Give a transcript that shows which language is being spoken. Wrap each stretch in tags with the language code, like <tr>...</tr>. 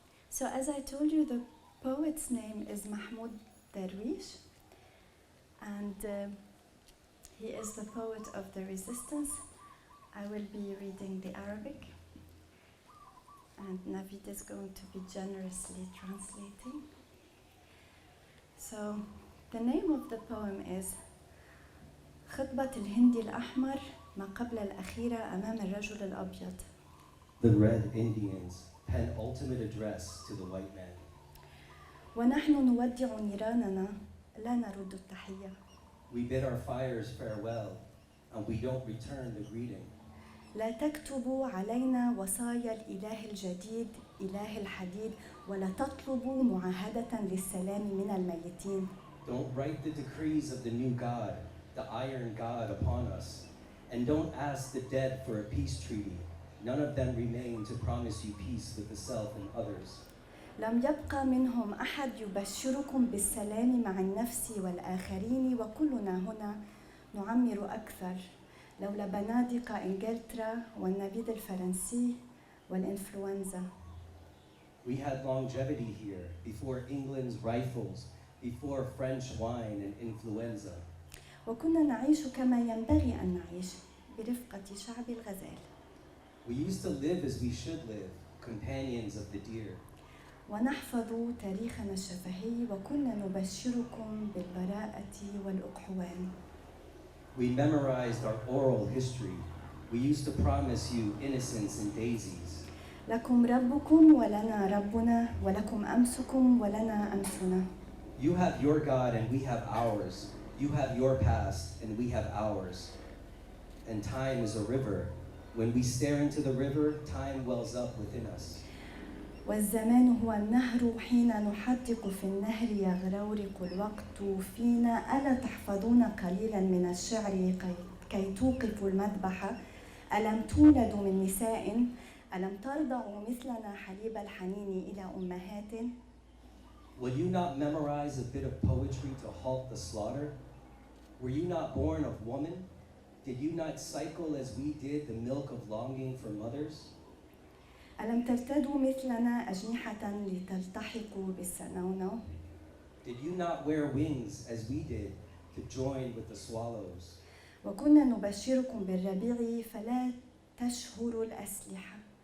<en>So as I told you, the poet's name is Mahmoud Darwish, and he is the poet of the resistance. I will be reading the Arabic, and Navid is going to be generously translating. So the name of the poem is</en> <ar>خطبة الهندي الأحمر ما قبل الأخيرة أمام الرجل الأبيض.</ar> <en>The Red Indians, penultimate address to the white man.</en> <ar>ونحن نودع نيراننا لا نرد التحية.</ar> <en>We bid our fires farewell, and we don't return the greeting.</en> <ar>لا تكتبوا علينا وصايا الإله الجديد إله الحديد ولا تطلبوا معاهدة للسلام من الميتين.</ar> <en>Don't write the decrees of the new God, the iron God upon us, and don't ask the dead for a peace treaty. None of them remain to promise you peace with the self and others.</en> <ar>لم يبقى منهم أحد يبشركم بالسلام مع النفس والآخرين وكلنا هنا نعمر أكثر لولا بنادق إنجلترا والنبيذ الفرنسي والإنفلونزا.</ar> <en>We had longevity here before England's rifles, before French wine and influenza.</en> <ar>وكنا نعيش كما ينبغي أن نعيش برفقة شعب الغزال.</ar> <en>We used to live as we should live, companions of the deer.</en> <ar>ونحفظ تاريخنا الشفهي وكنا نبشركم بالبراءة والأقحوان.</ar> <en>We memorized our oral history. We used to promise you innocence and daisies.</en> <ar>لكم ربكم ولنا ربنا ولكم أمسكم ولنا أمسنا.</ar> <en>You have your God and we have ours. You have your past and we have ours. And time is a river. When we stare into the river, time wells up within us.</en> <ar>والزمان هو النهر حين نحدق في النهر يغرورق الوقت فينا ألا تحفظون قليلا من الشعر كي توقفوا المذبح ألم تولدوا من نساء ألم ترضعوا مثلنا حليب الحنين إلى أمهات.</ar> <en>Will you not memorize a bit of poetry to halt the slaughter? Were you not born of woman? Did you not cycle as we did the milk of longing for mothers?</en> <ar>ألم ترتدوا مثلنا أجنحة لتلتحقوا بالسنونو.</ar> <en>Did you not wear wings as we did to join with the swallows?</en> <ar>وكنا نبشركم بالربيع فلا تشهروا الأسلحة.</ar>